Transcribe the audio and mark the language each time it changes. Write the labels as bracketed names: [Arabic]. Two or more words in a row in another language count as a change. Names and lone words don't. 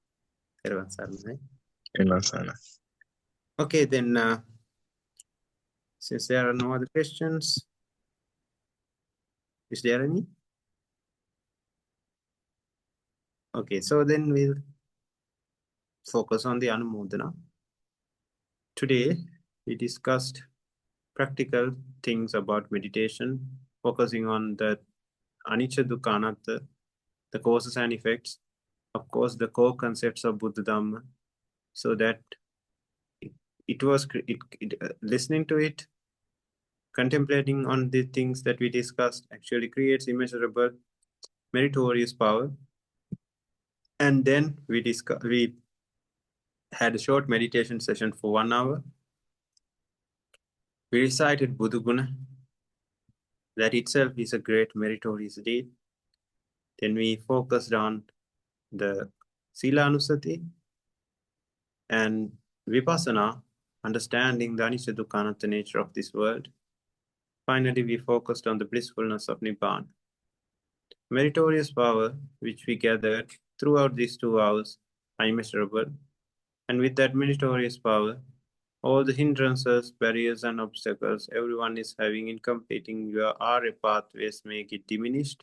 [English] Okay, then since there are no other questions, is there any? Okay, so then we'll focus on the Anumodana. Today we discussed practical things about meditation, focusing on the [Pali] anicca dukkha anatta, [English] the causes and effects, of course, the core concepts of [Pali] Buddha Dhamma, [English] so that listening to it, contemplating on the things that we discussed actually creates immeasurable meritorious power. And then we had a short meditation session for 1 hour. We recited [Pali] Buddha Guna. [English] That itself is a great meritorious deed. Then we focused on the [Pali] Sila Anusati [English] and Vipassana, understanding the [Pali] anicca dukkha anatta [English] nature of this world. Finally, we focused on the blissfulness of Nibbana. Meritorious power, which we gathered throughout these 2 hours, are immeasurable. And with that meritorious power, all the hindrances, barriers, and obstacles everyone is having in completing your Arya pathways may get diminished.